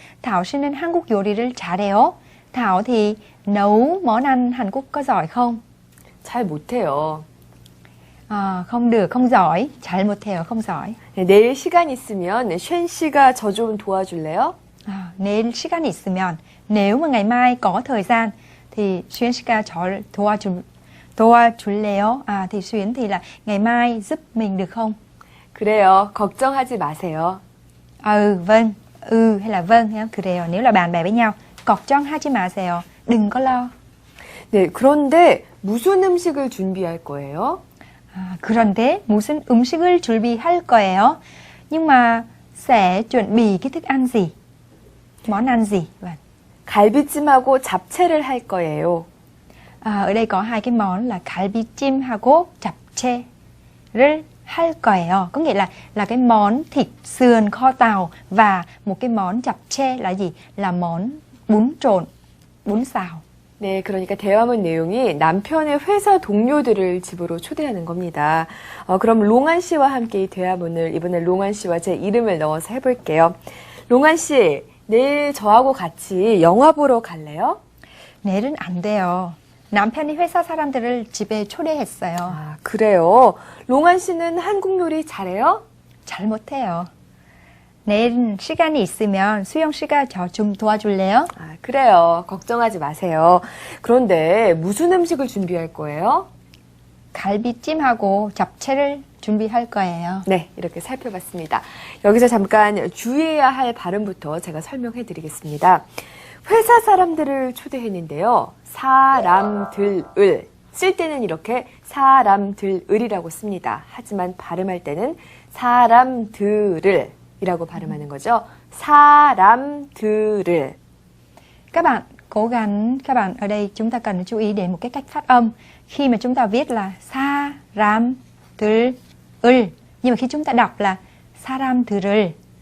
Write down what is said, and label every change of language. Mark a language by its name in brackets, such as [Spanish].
[Korean] Thảo 씨는 한국 요리를 잘해요. [Vietnamese] Thảo thì nấu món ăn Hàn Quốc có giỏi không? [Korean] 잘 못해요. [Vietnamese] không được, không giỏi. [Korean] 잘 못해요, [Vietnamese] không giỏi. [Korean] 네, 내일 시간 있으면 쉔 씨가 저 좀 도와줄래요? 내일 시간 있으면, [Vietnamese] nếu mà ngày mai có thời gian thì Xuyến [Korean] 씨가 저 도와줄래요? [Vietnamese] Thì Xuyến thì là ngày mai giúp mình được không? [Korean] 그래요. 걱정하지 마세요. [Vietnamese] Vâng. Hay là vâng nhá. 그래요. Nếu là bạn bè với nhau. [Korean] 걱정하지 마세요. [Vietnamese] đừng có lo. [Korean] 네, 그런데 무슨 음식을 준비할 거예요? 그런데 무슨 음식을 준비할 거예요? [Vietnamese] Nhưng mà sẽ chuẩn bị cái thức ăn gì? Món ăn gì? Vâng. [Korean] 갈비찜하고 잡채를 할 거예요. [Vietnamese] ở đây có hai cái món là [Korean] 갈비찜하고 잡채를 할 거예요. [Vietnamese] Có nghĩa là cái món thịt sườn kho tàu và một cái món 잡채 là gì? Là món bún trộn, bún xào. [Korean] 네, 그러니까 대화문 내용이 남편의 회사 동료들을 집으로 초대하는 겁니다. 그럼 롱안 씨와 함께 이 대화문을 이번에 롱안 씨와 제 이름을 넣어서 해볼게요. 롱안 씨, 내일 저하고 같이 영화 보러 갈래요? 내일은 안 돼요. 남편이 회사 사람들을 집에 초대했어요. 그래요? 롱안 씨는 한국 요리 잘해요? 잘 못해요. 내일 시간이 있으면 수영 씨가 저 좀 도와줄래요? 그래요. 걱정하지 마세요. 그런데 무슨 음식을 준비할 거예요? 갈비찜하고 잡채를 준비할 거예요. 네, 이렇게 살펴봤습니다. 여기서 잠깐 주의해야 할 발음부터 제가 설명해 드리겠습니다. 회사 사람들을 초대했는데요. 사람들을 쓸 때는 이렇게 사람들을이라고 씁니다. 하지만 발음할 때는 사람들을 이라고 발음하는 거죠. 사람들을. [Vietnamese] Các bạn cố gắng, các bạn ở đây chúng ta cần chú ý đến một cái cách phát âm. Khi mà chúng ta viết là 사람들을, nhưng mà khi chúng ta đọc là 사람들을.